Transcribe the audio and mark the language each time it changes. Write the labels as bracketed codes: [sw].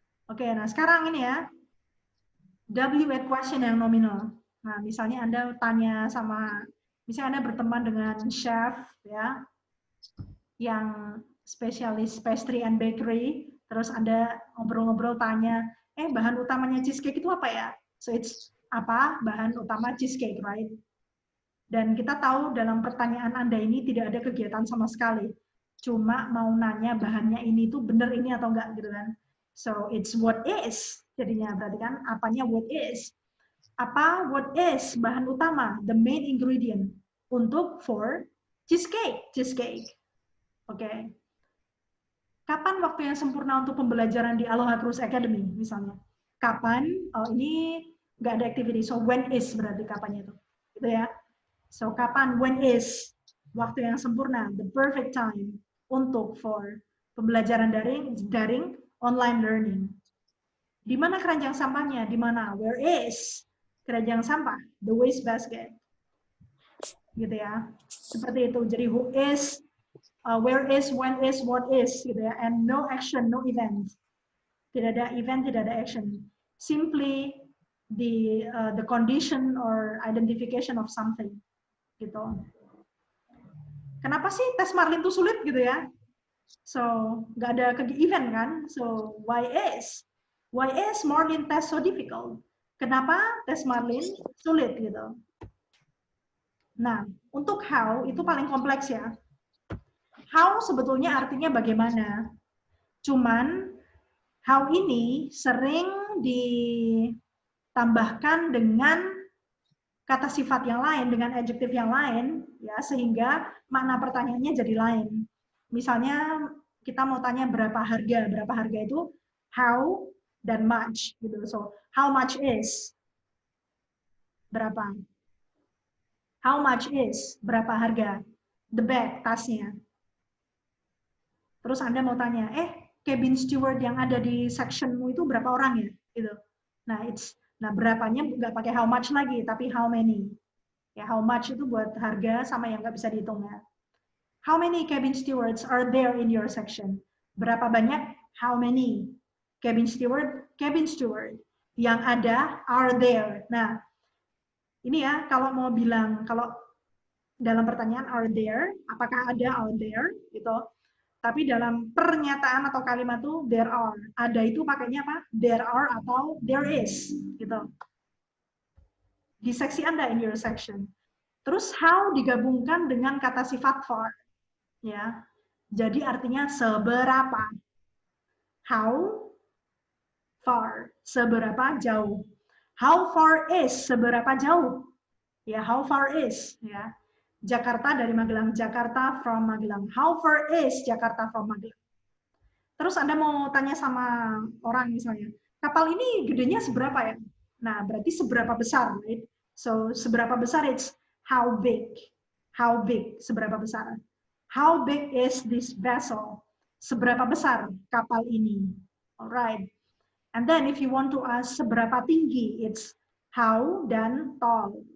[id] Oke, nah sekarang ini ya, W8 question yang nominal. Nah, misalnya Anda tanya sama, misalnya Anda berteman dengan chef ya, yang spesialis pastry and bakery, terus Anda ngobrol-ngobrol tanya, bahan utamanya cheesecake itu apa ya? [en] So it's [id] apa bahan utama cheesecake, [en] right? [id] Dan kita tahu dalam pertanyaan Anda ini tidak ada kegiatan sama sekali. Cuma mau nanya bahannya ini tuh bener ini atau enggak gitu kan. [en] So it's what is [id] jadinya, berarti kan apanya [en] what is. [id] Apa what is bahan utama, [en] the main ingredient [id] untuk for cheesecake. Oke. Kapan waktu yang sempurna untuk pembelajaran di Aloha Cruise Academy misalnya? Kapan? Oh, ini nggak ada activity. So when is berarti kapannya itu. Gitu ya. So kapan, when is waktu yang sempurna, [en] the perfect time [id] untuk for pembelajaran daring online learning. Di mana keranjang sampahnya? Di mana? Where is keranjang sampah? [en] The waste basket. [id] Gitu ya. Seperti itu. [en] Jadi who is, where is, when is, what is, [id] gitu ya. [en] And no action, no event. [id] Tidak ada event, tidak ada action. [en] Simply the condition or identification of something. Gitu. [id] Kenapa sih tes Marlin itu sulit gitu ya? [en] So, nggak ada event kan? So, why is Marlin test so difficult? [id] Kenapa tes Marlin sulit gitu? Nah, untuk how itu paling kompleks ya. How sebetulnya artinya bagaimana. Cuman how ini sering ditambahkan dengan kata sifat yang lain, dengan adjektif yang lain, ya, sehingga makna pertanyaannya jadi lain. Misalnya kita mau tanya berapa harga itu how dan much, gitu. So how much is berapa? How much is berapa harga? The bag, tasnya. Terus Anda mau tanya, cabin steward yang ada di sectionmu itu berapa orang ya? Gitu. Nah, berapanya nggak pakai how much lagi, tapi how many. Ya, how much itu buat harga sama yang nggak bisa dihitung ya. [en] How many cabin stewards are there in your section? [id] Berapa banyak? How many cabin steward? Cabin steward yang ada are there. Nah, ini ya kalau mau bilang, kalau dalam pertanyaan are there, apakah ada are there gitu. Tapi dalam pernyataan atau kalimat tuh there are. Ada itu pakainya apa? There are atau there is gitu. Di seksi Anda in your section. Terus how digabungkan dengan kata sifat for. Ya. Jadi artinya seberapa. How far, seberapa jauh. [en] How far is, [id] seberapa jauh. [en] Ya, how far is, ya. [id] Jakarta dari Magelang, [en] Jakarta from Magelang. How far is Jakarta from Magelang? [id] Terus Anda mau tanya sama orang misalnya, kapal ini gedenya seberapa ya? Nah, berarti seberapa besar, right? So, seberapa besar it's how big. [en] How big, seberapa besar. How big is this vessel? [id] Seberapa besar kapal ini? [en] Alright. And then if you want to ask seberapa tinggi, it's how dan tall.